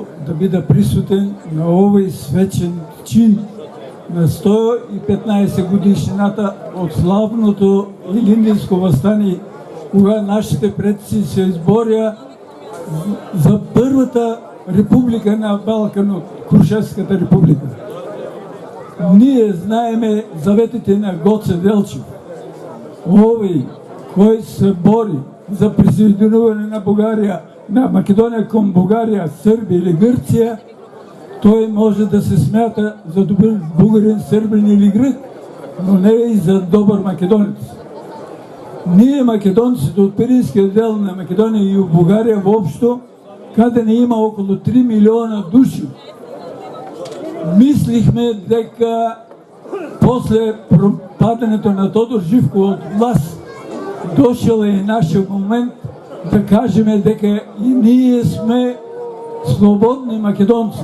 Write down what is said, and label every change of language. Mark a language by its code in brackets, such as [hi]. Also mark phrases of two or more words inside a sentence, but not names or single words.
[mk] да бида присутен на овој свечен чин на 115 годишнината од славното Илинденско востание, кога нашите предци се изборија за првата република на Балканот, Крушевската република. Ние знаеме заветите на Гоце Делчев. Овој кој се бори за присоединување на Бугарија, на Македонија кон Бугарија, Србија или Грција, [bg] той може да се смята за добър българин, сърбин или грък, но не и за добър македонец. Ние, македонците от Пиринския дел на Македония и в България въобщо, къде не има около 3 милиона души, мислихме дека после падането на Тодор Живко от власт дошъл е и нашия момент да кажем дека и ние сме свободни македонци.